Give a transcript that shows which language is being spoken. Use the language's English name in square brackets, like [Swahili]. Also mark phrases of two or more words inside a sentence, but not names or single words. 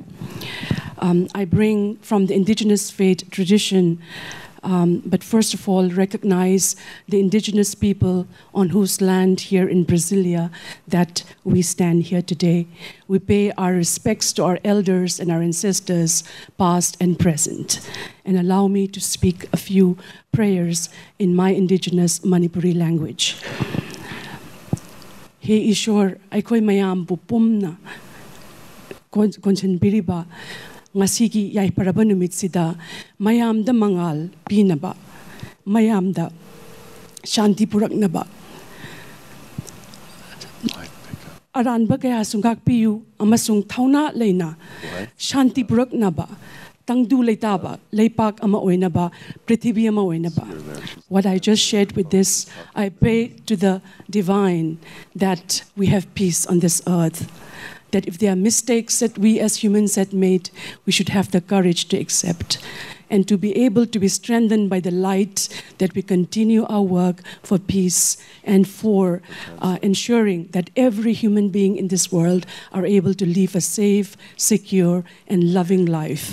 [English] I bring from the indigenous faith tradition, but first of all, recognize the indigenous people on whose land here in Brasilia that we stand here today. We pay our respects to our elders and our ancestors, past and present. And allow me to speak a few prayers in my indigenous Manipuri language. [Manipuri] He Ishwar aikoi mayam bu pumna konchen biriba ngasigi yai paraba numit sida mayam da mangal pinaba mayam da shanti puraknaba aranba kaya sungak piyu amasung thauna leina shanti puraknaba tangdu leitaba leipak ama oinaba prithibi ama oinaba. [English] What I just shared with this, I pray to the divine that we have peace on this earth, that if there are mistakes that we as humans had made, we should have the courage to accept and to be able to be strengthened by the light, that we continue our work for peace and for ensuring that every human being in this world are able to live a safe, secure, and loving life.